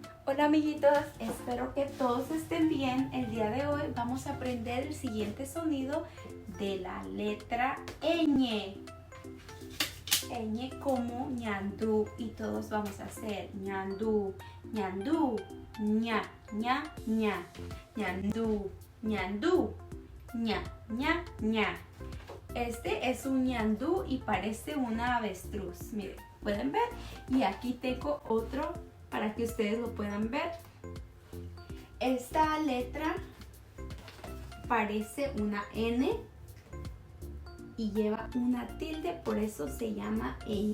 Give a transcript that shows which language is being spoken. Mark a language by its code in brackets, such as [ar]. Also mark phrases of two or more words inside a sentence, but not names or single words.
[es] Hola amiguitos, espero que todos estén bien. El día de hoy vamos a aprender el siguiente sonido de la letra ñ. Ñ como ñandú y todos vamos a hacer ñandú, ñandú, ña, ña, ña, ñandú, ñandú, ña, ña, ña. Este es un ñandú y parece una avestruz. Miren, ¿pueden ver? Y aquí tengo otro para que ustedes lo puedan ver. Esta letra parece una N y lleva una tilde, por eso se llama ñ.